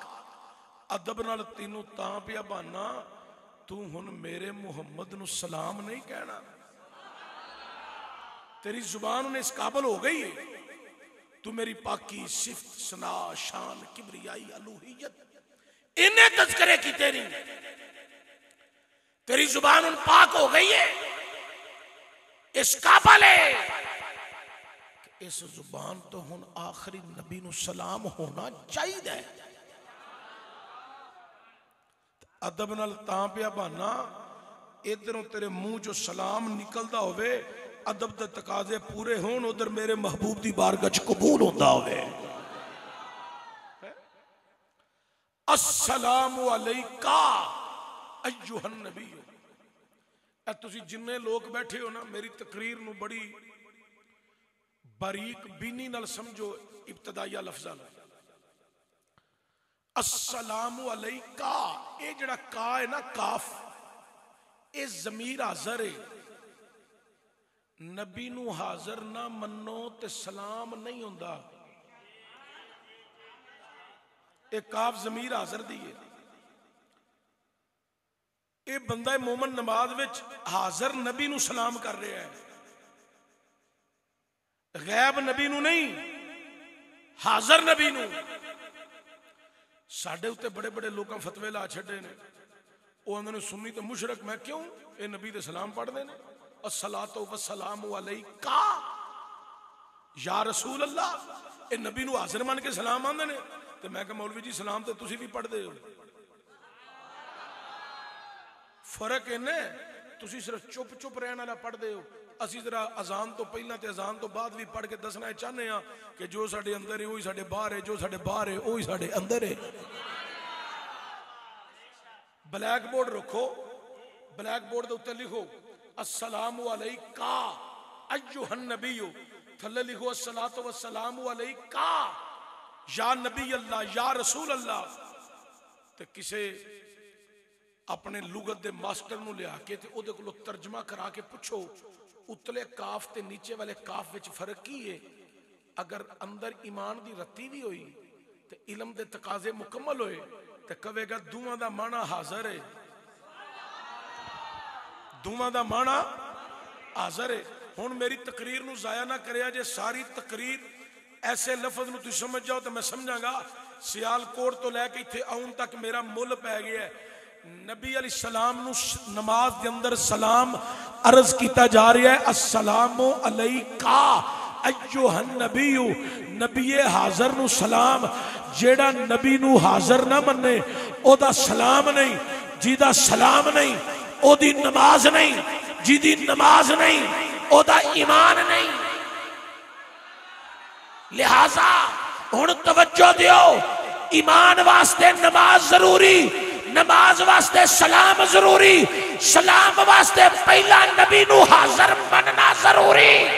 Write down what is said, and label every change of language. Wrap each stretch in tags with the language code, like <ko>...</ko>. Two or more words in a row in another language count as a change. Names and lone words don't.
<pa>ਅਦਬ ਨਾਲ ਤੈਨੂੰ ਤਾਂ ਪਿਆ ਬਹਾਣਾ, ਤੂੰ ਹੁਣ ਮੇਰੇ ਮੁਹੰਮਦ ਨੂੰ ਸਲਾਮ ਨਹੀਂ ਕਹਿਣਾ, ਤੇਰੀ ਜ਼ੁਬਾਨ ਉਨ੍ਹਾਂ ਇਸ ਕਾਬਲ ਹੋ ਗਈ ਹੈ, ਤੂੰ ਮੇਰੀ ਪਾਕੀ ਸਿਫ਼ਤ ਸਨਾ ਸ਼ਾਨ ਕਿਬਰਿਆਈ ਅਲੂਹੀਅਤ ਇਨ੍ਹਾਂ ਤਜ਼ਕਿਰੇ ਕੀ ਤੇਰੀ ਜ਼ੁਬਾਨ ਉਨ ਪਾਕ ਹੋ ਗਈ ਹੈ, ਇਸ ਕਾਬਲ ਹੈ, ਇਸ ਜ਼ੁਬਾਨ ਤੋਂ ਹੁਣ ਆਖ਼ਰੀ ਨਬੀ ਨੂੰ ਸਲਾਮ ਹੋਣਾ ਚਾਹੀਦਾ। ਅਦਬ ਨਾਲ ਤਾਂ ਪਿਆ ਬਹਾਣਾ, ਇਧਰੋਂ ਤੇਰੇ ਮੂੰਹ ਚੋਂ ਸਲਾਮ ਨਿਕਲਦਾ ਹੋਵੇ, ਅਦਬ ਦੇ ਤਕਾਜ਼ੇ ਪੂਰੇ ਹੋਣ, ਉਧਰ ਮੇਰੇ ਮਹਿਬੂਬ ਦੀ ਬਾਰਗਾਹ ਚ ਕਬੂਲ ਹੁੰਦਾ ਹੋਵੇ।</pa> <ar>السلام عليك أيها النبي.</ar> <pa>ਤੁਸੀਂ ਜਿੰਨੇ ਲੋਕ ਬੈਠੇ ਹੋ ਨਾ, ਮੇਰੀ ਤਕਰੀਰ ਨੂੰ ਬੜੀ ਬਾਰੀਕ ਬੀਨੀ ਨਾਲ ਸਮਝੋ। ਇਬਤਦਾਇਆ ਲਫ਼ਜ਼ਾਂ ਨੂੰ</pa> <ar>السلام عليك,</ar> <pa>ਇਹ ਜਿਹੜਾ ਕਾ ਹੈ ਨਾ ਕਾਫ਼, ਇਹ ਜ਼ਮੀਰ ਹਾਜ਼ਰ ਹੈ। ਨਬੀ ਨੂੰ ਹਾਜ਼ਰ ਨਾ ਮੰਨੋ ਤੇ ਸਲਾਮ ਨਹੀਂ ਹੁੰਦਾ, ਇਹ ਕਾਫ਼ ਜ਼ਮੀਰ ਹਾਜ਼ਰ ਦੀ ਹੈ। ਇਹ ਬੰਦਾ ਮੋਮਨ ਨਮਾਜ਼ ਵਿਚ ਹਾਜ਼ਰ ਨਬੀ ਨੂੰ ਸਲਾਮ ਕਰ ਰਿਹਾ ਹੈ, ਗ਼ੈਬ ਨਬੀ ਨੂੰ ਨਹੀਂ, ਹਾਜ਼ਰ ਨਬੀ ਨੂੰ। ਸਾਡੇ ਉੱਤੇ ਵੱਡੇ ਵੱਡੇ ਲੋਕ ਫ਼ਤਵੇ ਲਾ ਛੱਡੇ ਨੇ, ਉਹ ਆਂਹਦੇ ਨੇ ਸੁੰਨੀ ਤੋਂ ਮੁਸ਼ਰਕ। ਮੈਂ ਕਿਉਂ? ਇਹ ਨਬੀ ਦੇ ਸਲਾਮ ਪੜ੍ਹਤੇ ਹੈਂ,</pa> <ar>الصلاة والسلام عليك يا رسول الله.</ar> <pa>ਇਹ ਨਬੀ ਨੂੰ ਹਾਜ਼ਿਰ ਮੰਨ ਕੇ ਸਲਾਮ ਆਂਹਦੇ ਨੇ, ਤੋ ਮੈਂ ਕਿਹਾ ਮੌਲਵੀ ਜੀ ਸਲਾਮ ਤੋ ਤੁਸੀਂ ਵੀ ਪੜ੍ਹਤੇ ਹੋ। ਫ਼ਰਕ ਇੰਨਾ ਤੁਸੀਂ ਸਿਰਫ਼ ਚੁੱਪ ਚੁੱਪ ਰਹਿਣ ਵਾਲਾ ਪੜ੍ਹਤੇ ਹੋ, ਅਸੀਂ ਜ਼ਰਾ ਅਜ਼ਾਨ ਤੋਂ ਪਹਿਲਾਂ ਤੇ ਅਜ਼ਾਨ ਤੋਂ ਬਾਅਦ ਵੀ ਪੜ੍ਹ ਕੇ ਦੱਸਣਾ ਚਾਹਤੇ ਹੈਂ ਕਿ ਜੋ ਸਾਡੇ ਅੰਦਰ ਹੈ ਵਹੀ ਸਾਡੇ ਬਾਹਰ ਹੈ, ਜੋ ਸਾਡੇ ਬਾਹਰ ਹੈ ਵਹੀ ਸਾਡੇ ਅੰਦਰ ਹੈ।</pa> <en>black board</en> <pa>ਰੱਖੋ,</pa> <en>black board</en> <pa>ਕੇ ਉੱਤੇ ਲਿਖੋ</pa> <ar>السلام عليك أيها النبي,</ar> <pa>ਥੱਲੇ ਲਿਖੋ</pa> <ar>الصلاة والسلام عليك يا نبي الله يا رسول الله.</ar> <pa>ਤੇ ਕਿਸੇ ਆਪਣੇ ਲੁਗ਼ਤ ਦੇ ਮਾਸਟਰ ਨੂੰ ਲਿਆ ਕੇ ਤੇ ਓਹਦੇ ਕੋਲੋਂ ਤਰਜਮਾ ਕਰਾ ਕੇ ਪੁੱਛੋ ਉਤਲੇ ਕਾਫ਼ ਤੇ ਨੀਚੇ ਵਾਲੇ ਕਾਫ਼ ਵਿਚ ਫ਼ਰਕ ਕੀ ਹੈ। ਅਗਰ ਅੰਦਰ ਈਮਾਨ ਦੀ ਰੱਤੀ ਵੀ ਹੋਈ ਤੇ ਇਲਮ ਦੇ ਤਕਾਜ਼ੇ ਮੁਕੰਮਲ ਹੋਏ ਤੇ ਕਹੇਗਾ ਦੁਆ ਦਾ ਮਾਅਨਾ ਹਾਜ਼ਿਰ ਹੈ, ਦੁਆ ਦਾ ਮਾਅਨਾ ਹਾਜ਼ਿਰ ਹੈ। ਹੁਣ ਮੇਰੀ ਤਕਰੀਰ ਨੂੰ ਜ਼ਾਇਆ ਨਾ ਕਰਿਓ ਜੇ, ਸਾਰੀ ਤਕਰੀਰ ਐਸੇ ਲਫ਼ਜ਼ ਨੂੰ ਤੁਸੀਂ ਸਮਝ ਜਾਓ ਤੋ ਮੈਂ ਸਮਝਾਂਗਾ ਸਿਆਲਕੋਟ ਤੋਂ ਲੈ ਕੇ ਇੱਥੇ ਆਉਣ ਤਕ ਮੇਰਾ ਮੁੱਲ ਪੈ ਗਿਆ ਹੈ। ਨਬੀ ਅਲੈਹਿ ਸਲਾਮ ਨੂੰ ਨਮਾਜ਼ ਕੇ ਅੰਦਰ ਸਲਾਮ ਅਰਜ਼ ਕੀਤਾ ਜਾ ਰਿਹਾ ਹੈ</pa> <ar>السلام عليك أيها النبي,</ar> <pa>ਨਬੀਏ ਹਾਜ਼ਿਰ ਨੂੰ ਸਲਾਮ। ਜਿਹੜਾ ਨਬੀ ਨੂੰ ਹਾਜ਼ਿਰ ਨਾ ਮੰਨੇ ਓਹਦਾ ਸਲਾਮ ਨਹੀਂ, ਜਿਹਦਾ ਸਲਾਮ ਨਹੀਂ ਓਹਦੀ ਨਮਾਜ਼ ਨਹੀਂ, ਜਿਹਦੀ ਨਮਾਜ਼ ਨਹੀਂ ਓਹਦਾ ਈਮਾਨ ਨਹੀਂ। ਲਿਹਾਜ਼ਾ ਹੁਣ ਤਵੱਜੋ ਦਿਓ, ਈਮਾਨ ਵਾਸਤੇ ਨਮਾਜ਼ ਜ਼ਰੂਰੀ, ਨਮਾਜ਼ ਵਾਸਤੇ ਸਲਾਮ ਜ਼ਰੂਰੀ, ਸਲਾਮ ਵਾਸਤੇ ਪਹਿਲਾਂ ਨਬੀ ਨੂੰ ਹਾਜ਼ਿਰ ਮੰਨਣਾ ਜ਼ਰੂਰੀ।</pa>